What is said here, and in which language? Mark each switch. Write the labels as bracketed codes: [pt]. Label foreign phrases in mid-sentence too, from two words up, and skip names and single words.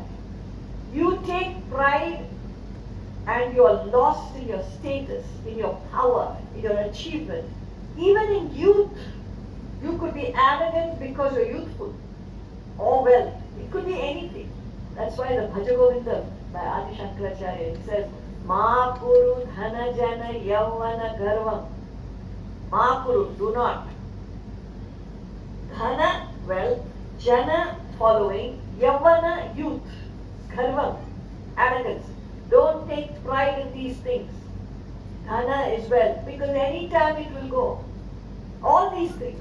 [en] You take pride and you are lost in your status, in your power, in your achievement. Even in youth, you could be arrogant because you're youthful or wealth. It could be anything. That's why the Bhaja Govinda by Adi Shankaracharya, it says, [sa] मा कुरु धन जन यौवन गर्वम्. मा कुरु, [en] do not. Dhana, wealth. Jana, following. Yavana, youth. Garvam, arrogance. Don't take pride in these things. Dhana is wealth, because any time it will go. All these things.